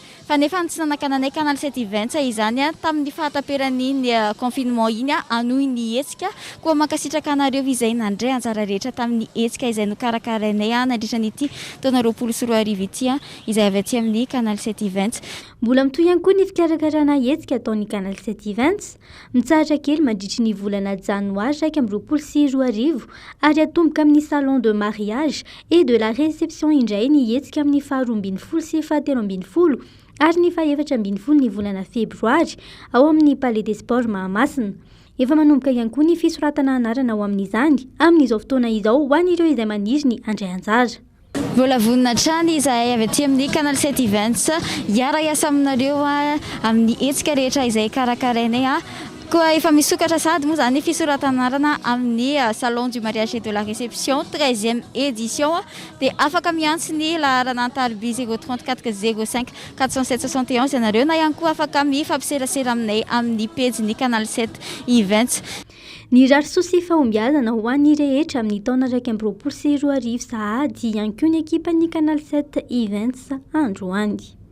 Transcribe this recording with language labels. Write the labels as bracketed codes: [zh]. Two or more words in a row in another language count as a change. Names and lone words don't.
[mg] Fa nefa tsy nanakananay Canal 7 Events izany tamin'ny fahataperan'ny confinement iny anohy ny hetsika koa mankasitraka anareo izay nandray anjara rehetra tamin'ny hetsika izay nokarakarainay nandritra n'ity taona 2024 ity izay avy aty amin'ny Canal 7 Events. Mbola mitohy ihany koa ny fikarakarana hetsika ataon'ny Canal 7 Events. Mitsahatra kely mandritra ny volana janoary 2024 ary atomboka amin'ny [fr] salon de mariage et de la réception [mg] indray ny hetsika amin'ny 12 sy 13 ary ny 14 ny volana febroary ao amin'ny Palais des Sports Mahamasina. Efa manomboka ihany koa ny fisoratana anarana ao amin'izany amin'izao fotoana izao ho an'ireo izay maniry ny handray anjara. Mbola vonina trany izahay avy aty amin'ny Canal 7 Events hiara hiasa aminareo amin'ny hetsika rehetra izay karakarainay koa efa misokatra sady moa zany fisoratanarana amin'ny [fr] salon du mariage et de la réception 13e édition [mg] dia afaka miantso ny laharana an-tariby 034 05 407 ianareo na ihany koa afaka mifampiserasera aminay amin'ny page ny Canal 7 Events. Ny rarotso sy fahombiazana ho an'ny rehetra amin'ny taona 2024 sahady ihany koa ny ekipan'ny Canal 7 Events androany.